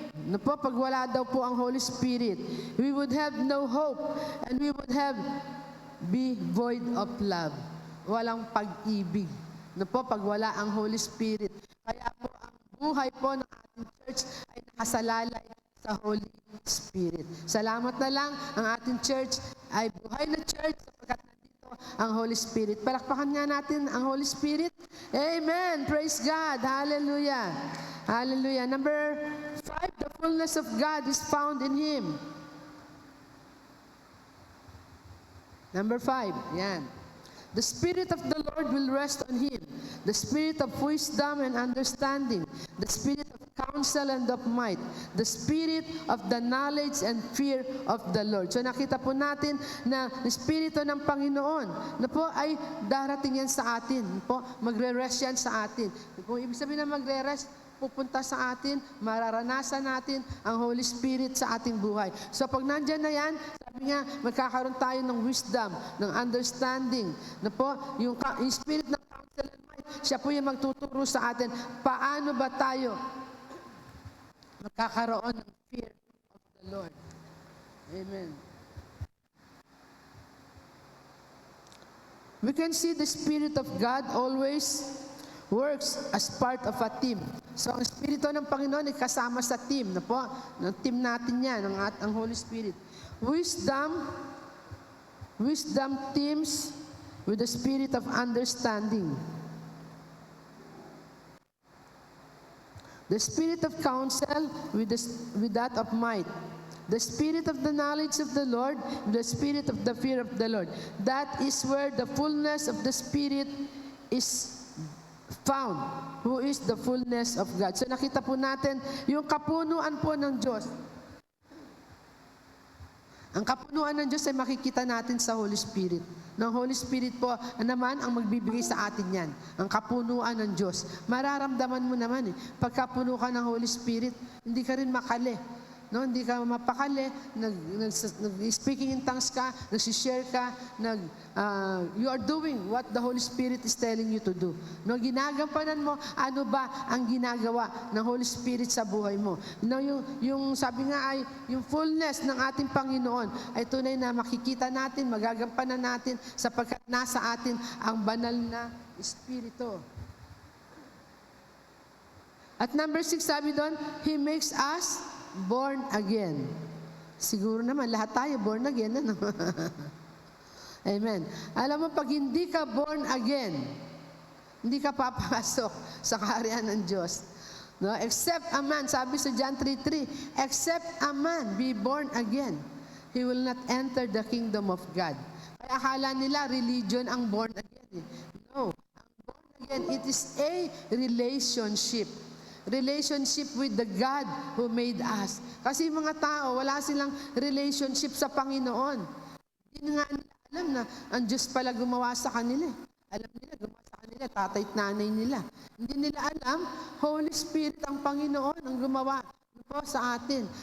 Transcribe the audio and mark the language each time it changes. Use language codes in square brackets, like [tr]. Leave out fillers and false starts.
[tl] Na po, pag wala daw po ang [en] Holy Spirit, we would have no hope and we would be void of love. [tl] Walang pag-ibig. Na po, pag wala ang Holy Spirit. Kaya po, ang buhay po ng ating church ay nakasalalay sa Holy Spirit. Salamat na lang, ang ating church ay buhay na church sapagkat nandito ang Holy Spirit. Palakpakan nga natin ang Holy Spirit. [en] Amen. Praise God. Hallelujah. Hallelujah. Number 5, the fullness of God is found in Him. Number 5, yan. The Spirit of the Lord will rest on Him. The Spirit of wisdom and understanding. The Spirit of counsel and of might. The Spirit of the knowledge and fear of the Lord. [tl] So nakita po natin na Espiritu ng Panginoon na po ay darating yan sa atin. Po, magre-rest yan sa atin. Kung ibig sabihin na magre-rest, pupunta sa atin, mararanasan natin ang Holy Spirit sa ating buhay. So pag nandyan na yan, sabi nga, magkakaroon tayo ng wisdom, ng understanding. Na po, yung Spirit ng counsel and might, siya po yung magtuturo sa atin, paano ba tayo magkakaroon ng fear of the Lord. [en] Amen. We can see the Spirit of God always works as part of a team. [tl] So, ang Espiritu ng Panginoon ay kasama sa team. Na po, ng team natin yan, ang Holy Spirit. [en] Wisdom teams with the spirit of understanding. The spirit of counsel with that of might. The spirit of the knowledge of the Lord, the spirit of the fear of the Lord. That is where the fullness of the Spirit is found, who is the fullness of God. [tl] So nakita po natin yung kapunuan po ng Diyos. Ang kapunuan ng Diyos ay makikita natin sa Holy Spirit. Ng Holy Spirit po naman ang magbibigay sa atin yan. Ang kapunuan ng Diyos. Mararamdaman mo naman pagkapuno ka ng Holy Spirit, hindi ka rin makali. no? Hindi ka mapakali, nag-speaking in tongues ka, nag-share ka, [en] you are doing what the Holy Spirit is telling you to do. [tl] No, ginagampanan mo, ano ba ang ginagawa ng Holy Spirit sa buhay mo. No, yung sabi nga ay, yung fullness ng ating Panginoon ay tunay na makikita natin, magagampanan natin sapagkat nasa atin ang banal na Espiritu. [en] At number 6, [tl] sabi doon, [en] He makes us born again. [tl] Siguro naman, lahat tayo born again. Ano? Amen. Alam mo, pag hindi ka born again, hindi ka papasok sa kaharian ng Diyos. No? [en] Except a man, [tl] sabi sa [en] John 3:3, except a man be born again, he will not enter the kingdom of God. [tl] Kaya akala nila, religion ang born again. No. [en] Ang born again, it is a relationship. Relationship with the God who made us. [tl] Kasi mga tao, wala silang relationship sa Panginoon. Hindi nga nila alam na ang Diyos pala gumawa sa kanila. Alam nila, gumawa sa kanila, tatay at nanay nila. Hindi nila alam, Holy Spirit ang Panginoon ang gumawa po sa atin.